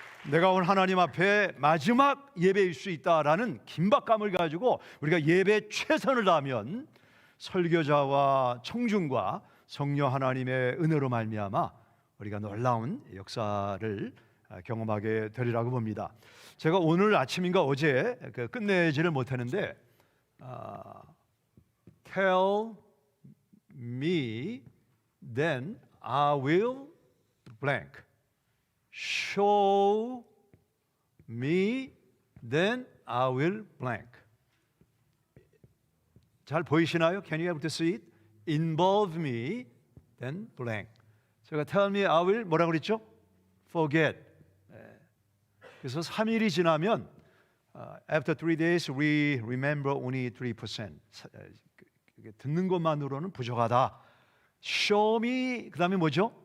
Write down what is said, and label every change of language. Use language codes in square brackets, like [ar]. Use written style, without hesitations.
[ko] 내가 오늘 하나님 앞에 마지막 예배일 수 있다라는 긴박감을 가지고 우리가 예배에 최선을 다하면 설교자와 청중과 성령 하나님의 은혜로 말미암아 우리가 놀라운 역사를 경험하게 되리라고 봅니다. 제가 오늘 아침인가 어제 끝내지를 못했는데 [en] Tell me, then I will blank. Show me, then I will blank. [ko] 잘 보이시나요? [en] Can you able to see it? Involve me, then blank. [ko] 제가 [en] tell me I will [ko] 뭐라고 그랬죠? [en] Forget. [ko] 그래서 3일이 지나면 [en] after 3 days we remember only 3%. [ko] 듣는 것만으로는 부족하다. [en] Show me [ko] 그 다음에 뭐죠?